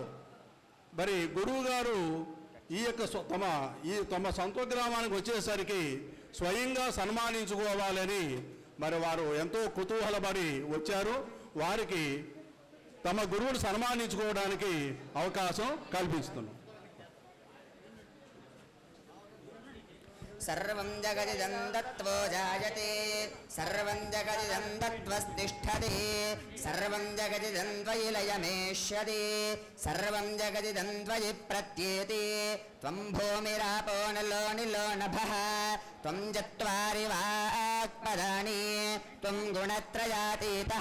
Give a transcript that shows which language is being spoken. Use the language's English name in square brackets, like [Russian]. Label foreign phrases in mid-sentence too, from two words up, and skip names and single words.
[Telugu] మరి గురువు గారు ఈ యొక్క తమ సొంత గ్రామానికి వచ్చేసరికి స్వయంగా సన్మానించుకోవాలని మరి వారు ఎంతో కుతూహలపడి వచ్చారు. వారికి తమ గురువును సన్మానించుకోవడానికి అవకాశం కల్పిస్తున్నాం. [Sanskrit] सर्वं जगदिदं दत्त्वो जायते सर्वं जगदिदं दत्त्वस्तिष्ठति सर्वं जगदिदं त्वयि लयमेष्यति सर्वं जगदिदं त्वयि प्रत्येति त्वं भूमिरापो नलो निलो नभः त्वं चत्वारि वाक्पदानि त्वं गुणत्रयातीतः